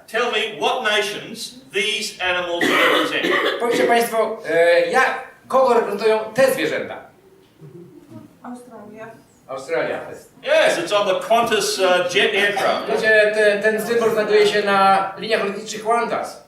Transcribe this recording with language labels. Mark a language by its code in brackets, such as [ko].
[en] tell me what nations these animals represent. [pl] powiedzcie Państwo, kogo reprezentują te zwierzęta? [en] Australia. Yes, it's on the Qantas jet aircraft. [pl] Wiecie, ten symbol znajduje się na liniach lotniczych Qantas.